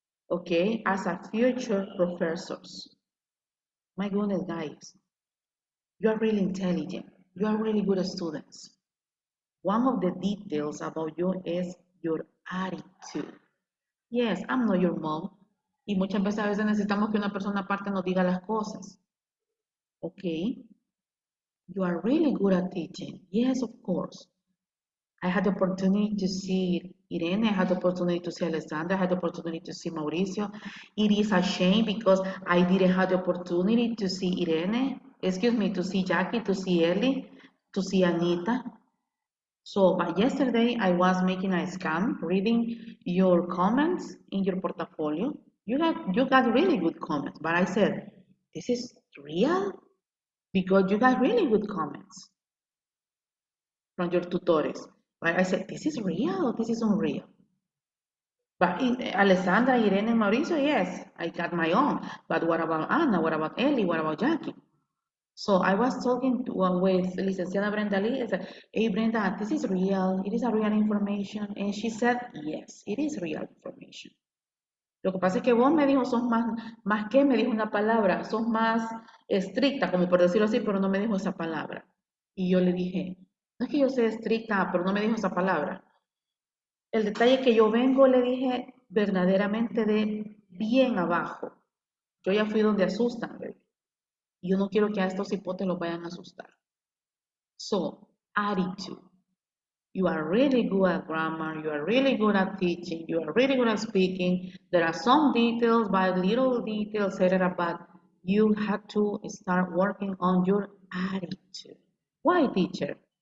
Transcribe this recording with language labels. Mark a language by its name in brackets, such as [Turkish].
[English] Okay, as a future professors. My goodness, guys, you are really intelligent. You are really good students. One of the details about you is your attitude. Yes, I'm not your mom. [Spanish] Y muchas veces necesitamos que una persona aparte nos diga las cosas. [English] Okay, you are really good at teaching. Yes, of course. I had the opportunity to see Irene, I had the opportunity to see Alessandra, I had the opportunity to see Mauricio. It is a shame because I didn't have the opportunity to see Irene, to see Jackie, to see Ellie, to see Anita. So, but yesterday I was making a scan, reading your comments in your portfolio. You got really good comments, but I said, this is real? because you got really good comments from your tutors. Right? I said, this is real, this is unreal. But Alessandra, Irene, and Mauricio, yes, I got my own. But what about Anna? What about Ellie? What about Jackie? So I was talking with Licenciada Brenda Lee. I said, hey, Brenda, this is real. It is a real information. And she said, yes, it is real information. [Spanish] Lo que pasa es que vos me dijo, sos más que, me dijo una palabra, sos más estricta, como por decirlo así, pero no me dijo esa palabra. Y yo le dije, no es que yo sea estricta, pero no me dijo esa palabra. El detalle es que yo vengo, le dije, verdaderamente de bien abajo. Yo ya fui donde asustan, baby. Y yo no quiero que a estos hipotes los vayan a asustar. [English] So, attitude. You are really good at grammar, you are really good at teaching, you are really good at speaking. There are some details, but little details, etc. But you have to start working on your attitude. Why, teacher?